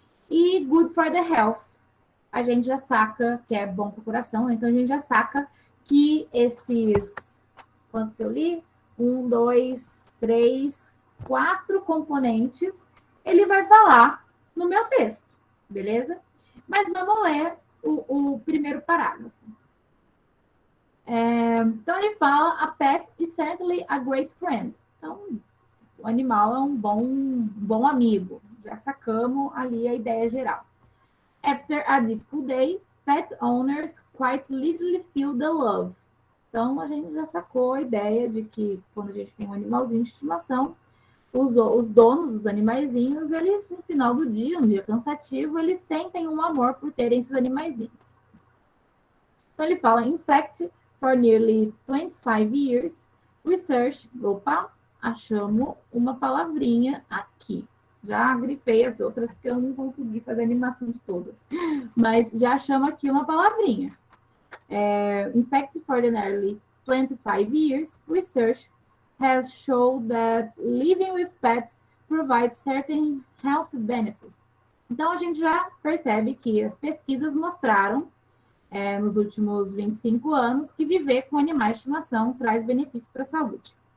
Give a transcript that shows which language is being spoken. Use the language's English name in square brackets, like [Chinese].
[Portuguese] E [English] good for the health, [Portuguese] a gente já saca que é bom para o coração, então a gente já saca que esses, quantos que eu li? 1, 2, 3, 4 componentes, ele vai falar no meu texto, beleza? Mas vamos ler o primeiro parágrafo. Então ele fala, [English] a pet is certainly a great friend. [Portuguese] Então, o animal é um bom amigo. Já sacamos ali a ideia geral. [English] After a difficult day, pet owners quite literally feel the love. [Portuguese] Então, a gente já sacou a ideia de que quando a gente tem um animalzinho de estimação, os donos dos animaizinhos, eles, no final do dia, um dia cansativo, eles sentem um amor por terem esses animaizinhos. Então, ele fala, [English] in fact, for nearly 25 years, research, [Portuguese] opa, achamos uma palavrinha aqui. Já grifei as outras porque eu não consegui fazer a animação de todas. Mas já achamos aqui uma palavrinha. [English] In fact, for the nearly 25 years, research has shown that living with pets provides certain health benefits. [Portuguese] Então, a gente já percebe que as pesquisas mostraram, nos últimos 25 anos, que viver com animais de estimação traz benefícios para a saúde.